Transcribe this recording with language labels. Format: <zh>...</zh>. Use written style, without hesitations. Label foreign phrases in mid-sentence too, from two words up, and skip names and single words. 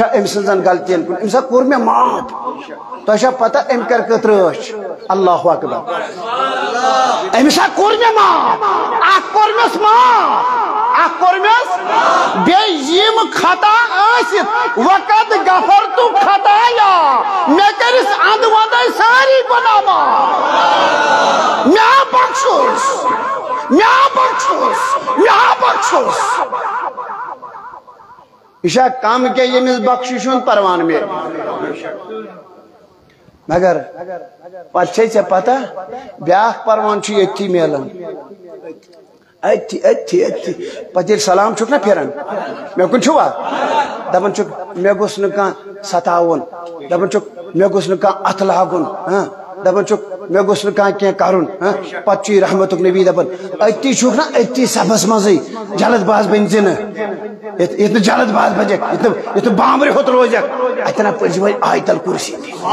<ks>أمۍ سٕنٛزن غلطین کُن أمِس ہا کوٚر مےٚ معاف تۄہہِ چھا پتہ أمۍ کر کٔژ رٲچھ اللہ اکبر أمِس ہا کوٚر مےٚ معاف اکھ کوٚرمس معاف اکھ کوٚرمس بیٚیہِ یِم خطا ٲسِتھ وقت</ks> <ar>غفرتُ خطایا</ar> <ks>مےٚ کٔرِس اندٕ ونٛدے ساری گۄناہ معاف مےٚ بخشوس یہ کم کیا یمس بخشش پروان میں مگر پتہ ژےٚ پتہ بیاکھ پروان چھُ ییٚتھی میلان اتھی پتہ ییٚلہِ سلام چھُکھ نا پھران مےٚ کُن چھُوا دپان چھُکھ مےٚ گوٚژھ نہٕ کانٛہہ ستاوُن دپان چھُکھ مےٚ گوٚژھ نہٕ کانٛہہ اتھٕ لاگُن دپان چھُکھ مےٚ گوٚژھ نہٕ کانٛہہ کینٛہہ کرُن پتہٕ چھُ یہِ رحمتُک نبی دپان أتی چھُکھ نا أتی صفس منٛزٕے جلد باز بٔنۍ زِ نہٕ ییٚتہِ نہٕ جلد باز بنجکھ ییٚتہِ نہٕ بامبرِ ہوٚت روزکھ اتٮ۪ن ہا پٔرزِ وۄنۍ آیت الکُرسی تہِ</ks>